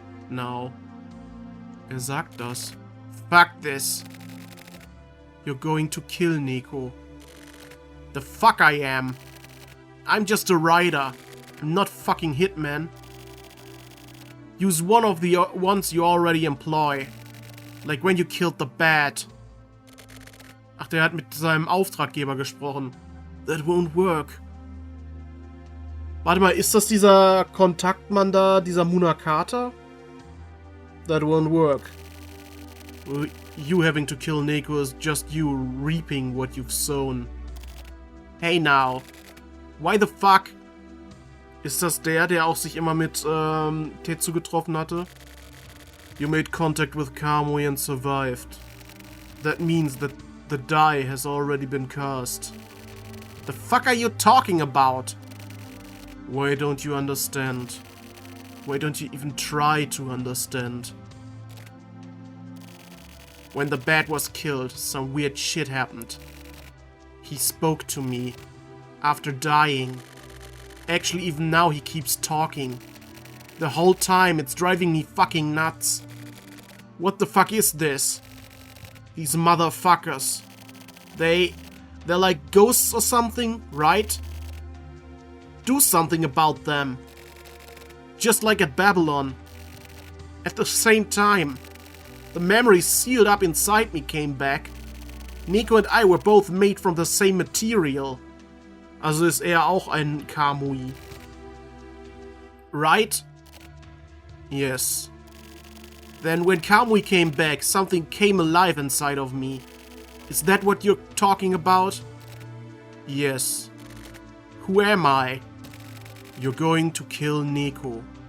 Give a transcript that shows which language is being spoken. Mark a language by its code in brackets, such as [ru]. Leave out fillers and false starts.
[de] Now, sagt das. [en] Fuck this. You're going to kill Neko. The fuck I am. I'm just a rider. I'm not fucking Hitman. Use one of the ones you already employ. Like when you killed the bat. [de] Ach, der hat mit seinem Auftraggeber gesprochen. [en] That won't work. [de] Warte mal, ist das dieser Kontaktmann da, dieser Munakata? [en] That won't work. You having to kill Neko is just you reaping what you've sown. Hey now. Why the fuck? [de] Ist das der auch sich immer mit Tetsu getroffen hatte? [en] You made contact with Kamui and survived. That means that the die has already been cast. The fuck are you talking about? Why don't you understand? Why don't you even try to understand? When the bat was killed, some weird shit happened. He spoke to me. After dying. Actually, even now he keeps talking. The whole time, it's driving me fucking nuts. What the fuck is this? These motherfuckers. They're like ghosts or something, right? Do something about them. Just like at Babylon. At the same time, the memories sealed up inside me came back. Neko and I were both made from the same material. [de] Also ist er auch ein Kamui. [en] Right? Yes. Then when Kamui came back, something came alive inside of me. Is that what you're talking about? Yes. Who am I? You're going to kill Neko.